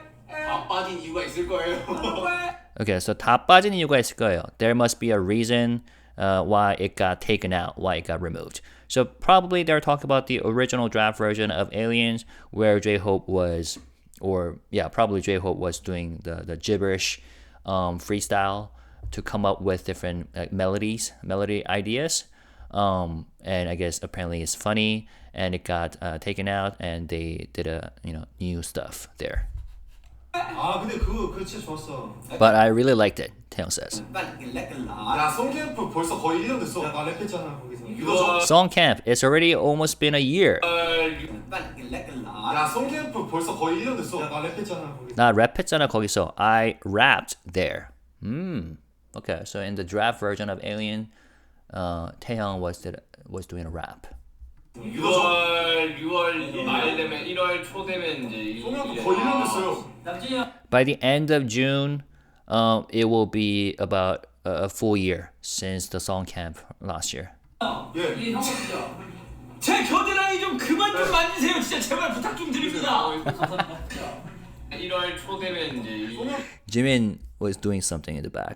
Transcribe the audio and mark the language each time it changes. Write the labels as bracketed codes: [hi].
[ko] 다 빠진 이유가 있을 거예요. Okay, so 다 빠진 이유가 있을 거예요. [en] There must be a reason why it got taken out, why it got removed. So probably they're talking about the original draft version of Aliens where J-Hope was, probably J-Hope was doing the gibberish freestyle to come up with different melody ideas. And I guess apparently it's funny and it got taken out and they did new stuff there. [ko] 아 근데 그거 진짜 좋았어. [en] But I really liked it, Taeyong says. [ko] 야 송캠프 벌써 거의 1년 됐어. 나 랩했잖아 거기서. 이거 [en] Song camp, it's already almost been a year. [ko] 야 송캠프 벌써 거의 1년 됐어. 나 랩했잖아 거기서. 나 랩했잖아 거기서. [en] I rapped there. Okay, so in the draft version of Alien, Taeyong was doing a rap. [ko] 6월 말 되면 1월 초 되면 이제 송캠프 거의 1년 됐어요. 남준이 형. [en] By the end of June, it will be about a full year since the song camp last year. [ko] 예. 이 형 보시죠. 제 겨드랑이 좀 그만 좀 만지세요. 진짜 제발 부탁 좀 드립니다. 감사합니다. 1월 초 되면 이제 [en] Jimin was doing something in the back.